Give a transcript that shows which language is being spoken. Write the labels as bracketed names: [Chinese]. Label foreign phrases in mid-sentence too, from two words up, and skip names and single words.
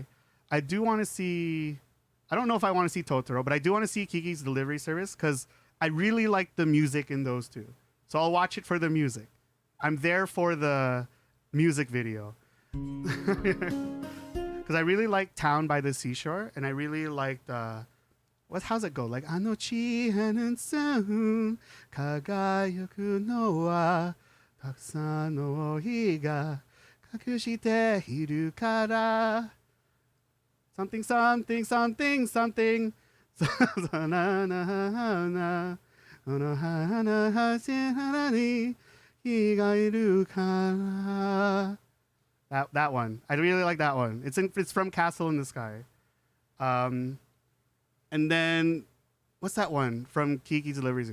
[English] I do want to see, I don't know if I want to see Totoro, but I do want to see Kiki's Delivery Service because I really like the music in those two. So I'll watch it for the music. I'm there for the music video. Because I really like Town by the Seashore, and I really liked how's it go? Like Anochi hanen soon kagayaku no wa takusan no hi ga kakushite hiru kara something something something something na na na ono hana hashihara ni hi ga iru kara. That one. I really like that one. It's from Castle in the Sky. And then what's that one from Kiki's Delivery?